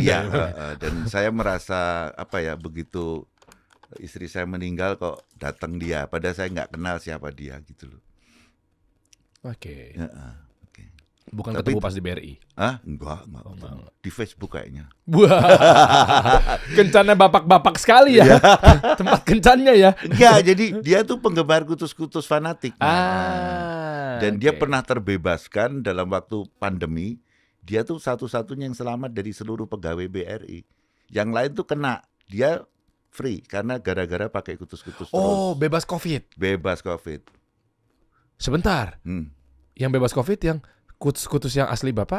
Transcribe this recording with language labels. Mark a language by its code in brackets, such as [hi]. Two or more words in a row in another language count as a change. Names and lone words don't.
[id] Iya, dan saya merasa begitu istri saya meninggal kok datang dia, padahal saya nggak kenal siapa dia gitu loh. Oke. Oke. Bukan ketemu pas di BRI. Enggak. Di Facebook kayaknya. Wah. Kencannya bapak-bapak sekali ya. Tempat kencannya ya. Enggak, jadi dia tuh penggemar kutus-kutus fanatik. Dan dia pernah terbebaskan dalam waktu pandemi. Dia tuh satu-satunya yang selamat dari seluruh pegawai BRI. Yang lain tuh kena. Dia free karena gara-gara pakai kutus-kutus terus. Bebas COVID. Bebas COVID. Sebentar. Yang bebas COVID yang kutus-kutus yang asli Bapak?